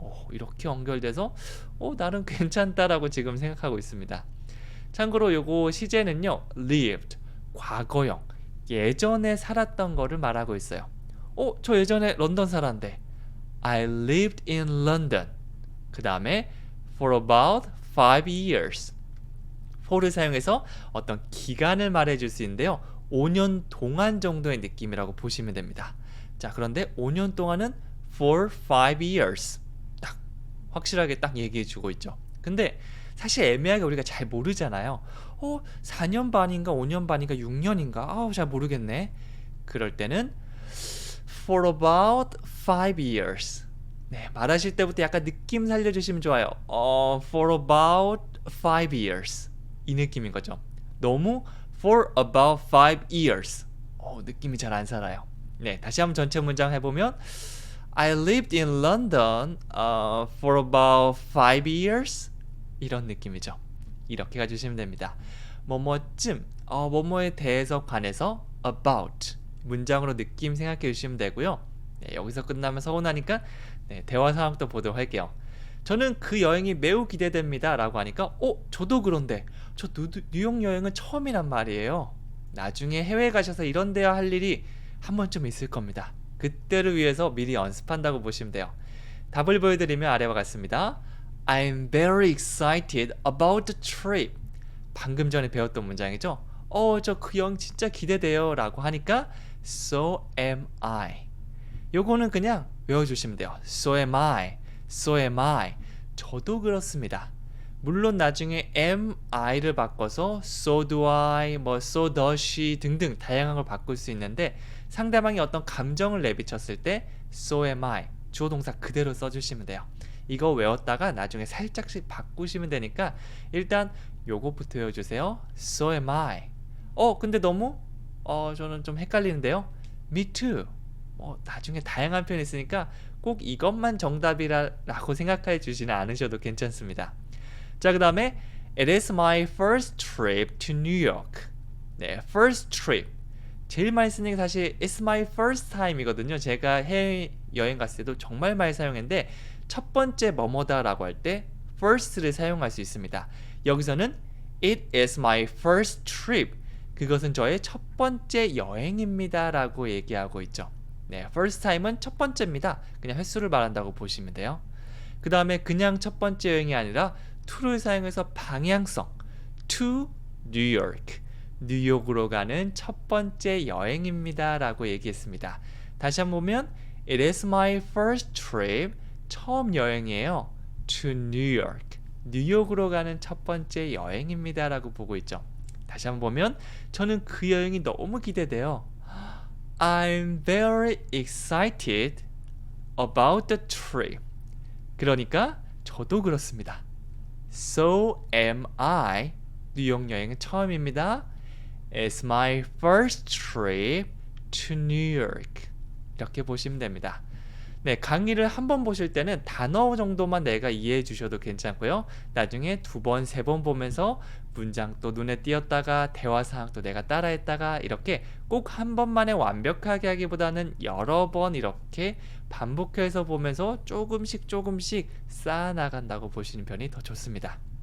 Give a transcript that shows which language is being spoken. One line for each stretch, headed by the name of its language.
Korean: 이렇게 연결돼서 나름 괜찮다라고 지금 생각하고 있습니다. 참고로 요거 시제는요, lived, 과거형, 예전에 살았던 거를 말하고 있어요. 저 예전에 런던 살았는데
English: I lived in London.
Korean: 그 다음에
English: for about 5 years.
Korean: for를 사용해서 어떤 기간을 말해줄 수 있는데요. 5년 동안 정도의 느낌이라고 보시면 됩니다. 자, 그런데 5년 동안은
English: for 5 years.
Korean: 딱 확실하게 딱 얘기해주고 있죠. 근데 사실 애매하게 우리가 잘 모르잖아요. 4년 반인가 5년 반인가 6년인가 잘 모르겠네. 그럴 때는
English: for about 5 years.
Korean: 네, 말하실 때부터 약간 느낌 살려주시면 좋아요.
English: for about 5 years.
Korean: 이 느낌인 거죠.
English: 너무 for about 5 years.
Korean: 느낌이 잘 안 살아요. 네, 다시 한번 전체 문장 해보면
English: I lived in London for about 5 years.
Korean: 이런 느낌이죠. 이렇게 가주시면 됩니다. 뭐뭐쯤, 뭐뭐에 대해서 관해서 about 문장으로 느낌 생각해 주시면 되고요. 네, 여기서 끝나면 서운하니까 네, 대화 상황도 보도록 할게요. 저는 그 여행이 매우 기대됩니다 라고 하니까 저도 그런데 저 뉴욕 여행은 처음이란 말이에요. 나중에 해외에 가셔서 이런 데야 할 일이 한 번쯤 있을 겁니다. 그때를 위해서 미리 연습한다고 보시면 돼요. 답을 보여드리면 아래와 같습니다.
English: I'm very excited about the trip.
Korean: 방금 전에 배웠던 문장이죠. 저 그 여행 진짜 기대돼요 라고 하니까
English: So am I.
Korean: 요거는 그냥 외워주시면 돼요.
English: So am I. So am I.
Korean: 저도 그렇습니다. 물론 나중에 am I를 바꿔서
English: so do I, so does she
Korean: 등등 다양한 걸 바꿀 수 있는데 상대방이 어떤 감정을 내비쳤을 때
English: so am I
Korean: 주어 동사 그대로 써주시면 돼요. 이거 외웠다가 나중에 살짝씩 바꾸시면 되니까 일단 요것부터 외워주세요.
English: So am I.
Korean: 근데 너무 저는 좀 헷갈리는데요.
English: Me too.
Korean: 나중에 다양한 표현이 있으니까 꼭 이것만 정답이라고 생각해 주지는 않으셔도 괜찮습니다. 자, 그 다음에
English: It is my first trip to New York. 네, first trip.
Korean: 제일 많이 쓰는 게 사실
English: It's my first time
Korean: 이거든요. 제가 해외여행 갔을 때도 정말 많이 사용했는데 첫 번째 뭐뭐다 라고 할 때 first를 사용할 수 있습니다. 여기서는
English: It is my first trip.
Korean: 그것은 저의 첫 번째 여행입니다 라고 얘기하고 있죠. 네, first time은 첫 번째입니다. 그냥 횟수를 말한다고 보시면 돼요. 그 다음에 그냥 첫 번째 여행이 아니라 to를 사용해서 방향성
English: to New York.
Korean: 뉴욕으로 가는 첫 번째 여행입니다 라고 얘기했습니다. 다시 한번 보면
English: It is my first trip.
Korean: 처음 여행이에요.
English: To New York.
Korean: 뉴욕으로 가는 첫 번째 여행입니다 라고 보고 있죠. 다시 한번 보면 저는 그 여행이 너무 기대돼요.
English: I'm very excited about the trip.
Korean: 그러니까 저도 그렇습니다.
English: So am I.
Korean: 뉴욕 여행은 처음입니다.
English: It's my first trip to New York.
Korean: 이렇게 보시면 됩니다. 네, 강의를 한 번 보실 때는 단어 정도만 내가 이해해 주셔도 괜찮고요. 나중에 두 번, 세 번 보면서 문장 또 눈에 띄었다가 대화 사항도 내가 따라했다가 이렇게 꼭 한 번만에 완벽하게 하기보다는 여러 번 이렇게 반복해서 보면서 조금씩 쌓아나간다고 보시는 편이 더 좋습니다.